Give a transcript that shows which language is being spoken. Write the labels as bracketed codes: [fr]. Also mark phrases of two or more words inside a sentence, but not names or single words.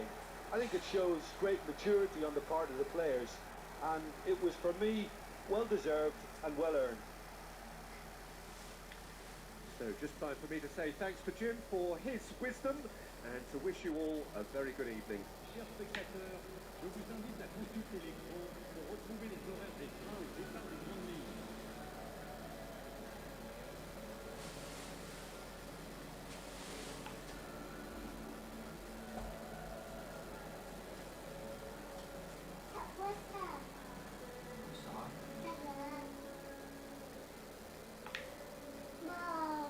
[en] I think it shows great maturity on the part of the players, and it was, for me, well-deserved and well-earned. So just time for me to say thanks to Jim for his wisdom and to wish you all a very good evening. [fr] Chers spectateurs, je vous invite à consulter l'écran pour retrouver les horaires des trains au départ des grandes lignes. [ms] Tak puas tak? Jangan. Ma,